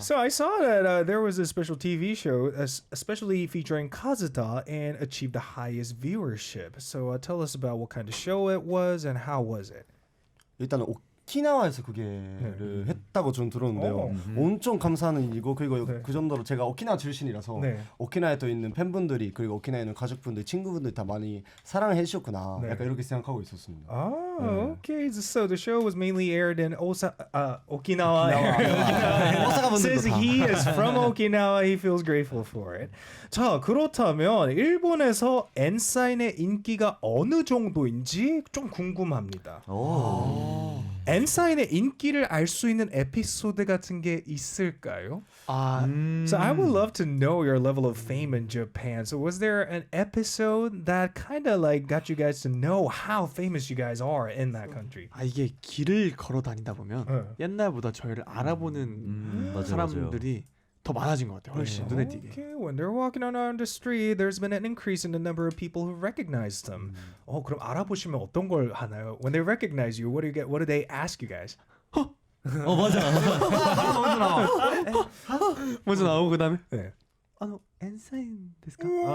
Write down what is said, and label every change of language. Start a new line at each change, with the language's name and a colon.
English: So I saw that there was a special TV show, especially featuring Kazuta, and achieved the highest viewership. So tell us about what kind of show it was and how was it?
Korean: 일단은 오키나와에서 그게를 했다고 저는 들었는데요. 엄청 감사하는 일이고 그리고 그 정도로 제가 오키나와 출신이라서 오키나와에 또 있는 팬분들이 그리고 오키나와에 있는 가족분들, 친구분들이 다 많이 사랑해 주셨구나. 약간 이렇게 생각하고 있었습니다.
English: Okay. So the show was mainly aired in Okinawa. Since he is from Okinawa, he feels grateful for it.
Korean: 자, 그렇다면 일본에서 n.SSign의 인기가 어느 정도인지 좀 궁금합니다. n.SSign의 인기를 알 수 있는 에피소드 같은 게 있을까요?
English: So I would love to know your level of fame in Japan. So was there an episode that kind of like got you guys to know how famous you guys are in that country?
Korean: 이게 길을 걸어 다니다 보면 옛날보다 저희를 알아보는 사람들이 더 많아진 것 같아요. 훨씬 눈에 띄게.
English: Okay, when they're walking on the street, there's been an increase in the number of people who recognize them.
Korean: 그럼 알아보시면 어떤 걸 하나요?
English: When they recognize you, what do they ask you guys?
Korean: 맞아. 먼저 나오고 그다음에 n.SSign
Japanese: ですか?